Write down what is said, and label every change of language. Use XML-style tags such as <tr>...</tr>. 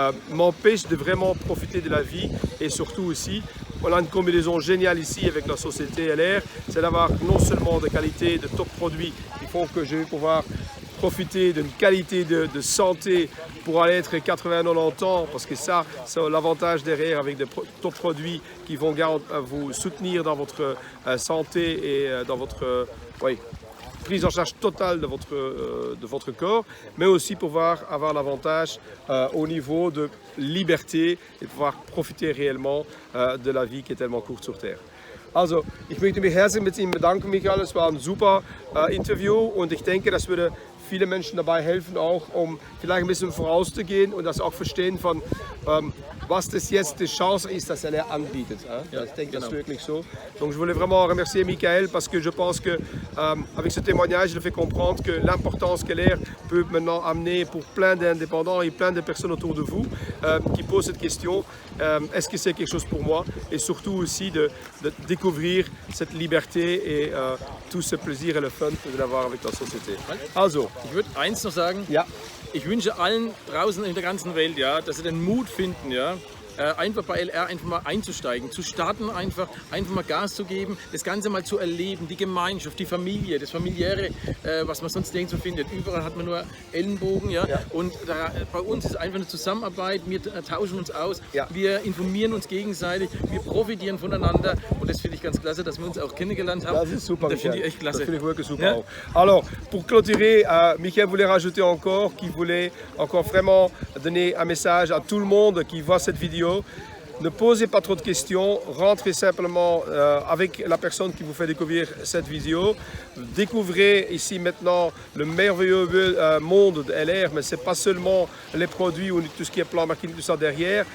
<fr>m'empêche de vraiment profiter de la vie et surtout aussi, on a une combinaison géniale ici avec la société LR, c'est d'avoir non seulement de qualité, de top produits qui font que je vais pouvoir profiter d'une qualité de santé pour aller être 80-90 ans, parce que ça, c'est l'avantage derrière avec des top produits qui vont vous soutenir dans votre santé et dans votre prise en charge totale de votre corps, mais aussi pouvoir avoir l'avantage au niveau de liberté et pouvoir profiter réellement de la vie qui est tellement courte sur Terre.</fr> <de>Also, ich möchte mich herzlich mit Ihnen bedanken, Michael. Es war ein super Interview und ich denke, das würde viele Menschen dabei helfen, auch um vielleicht ein bisschen vorauszugehen und das auch verstehen von, was das jetzt die Chance ist, dass er anbietet. Ja, ich denke, das ist wirklich so.</de> <fr>Donc je voulais vraiment remercier Michael parce que je pense que avec ce témoignage, il fait comprendre que l'importance que l'air peut maintenant amener pour plein d'indépendants et plein de personnes autour de vous qui posent cette question, est-ce que c'est quelque chose pour moi? Et surtout aussi de découvrir cette liberté et tout ce plaisir et le fun de l'avoir avec la société.</fr> <de>Also, ich würde eins noch sagen. Ja. Ich wünsche allen draußen in der ganzen Welt, ja, dass sie den Mut finden, ja, einfach bei LR einfach mal einzusteigen, zu starten, einfach mal Gas zu geben, das Ganze mal zu erleben, die Gemeinschaft, die Familie, das Familiäre, was man sonst nirgendwo findet. Überall hat man nur Ellenbogen, ja. Und bei uns ist einfach eine Zusammenarbeit, wir tauschen uns aus, wir informieren uns gegenseitig, wir profitieren voneinander und das finde ich ganz klasse, dass wir uns auch kennengelernt haben. Das ist super, das finde ich echt klasse. Das finde ich wirklich super auch.</de> <fr>Alors, pour clôturer, Michael voulait rajouter encore qu'il voulait encore vraiment donner un message à tout le monde qui voit cette vidéo. Ne posez pas trop de questions, rentrez simplement avec la personne qui vous fait découvrir cette vidéo. Découvrez ici maintenant le merveilleux monde de LR, mais ce n'est pas seulement les produits ou tout ce qui est plan marketing, tout ça derrière.</fr>